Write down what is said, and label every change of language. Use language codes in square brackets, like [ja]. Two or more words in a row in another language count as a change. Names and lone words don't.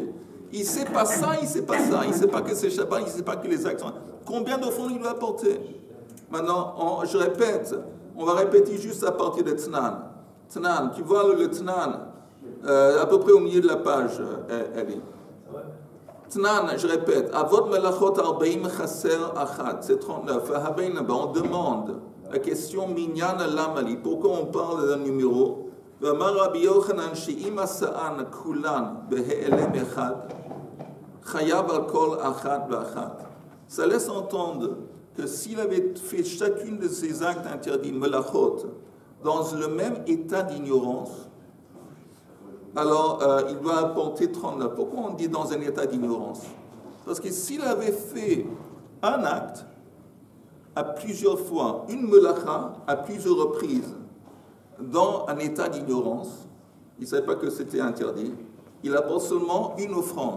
[fr] Il ne sait pas ça, il ne sait pas ça. Il ne sait pas que c'est Shabbat, il ne sait pas que les actes sont... Combien d'offrandes il doit apporter? Maintenant, je répète, on va répéter juste à partir de Tnan. Tnan, tu vois le Tnan, à peu près au milieu de la page, Eli. Tnan, je répète, [he] אבות מלאכות ארבעים חסר אחת, [fr] c'est 39. On demande la question [he] מניין למה לי. [fr] Pourquoi on parle d'un numéro? [he] ואמר רבי יוחנן שאם עשאן כולן בהעלם אחד חייב על כל אחת ואחת. [fr] Ça laisse entendre que s'il avait fait chacune de ces actes interdits melachot dans le même état d'ignorance, alors il doit apporter 39. Pourquoi on dit dans un état d'ignorance? Parce que s'il avait fait un acte à plusieurs fois, une melacha à plusieurs reprises, dans un état d'ignorance, il ne savait pas que c'était interdit, il apporte seulement une offrande.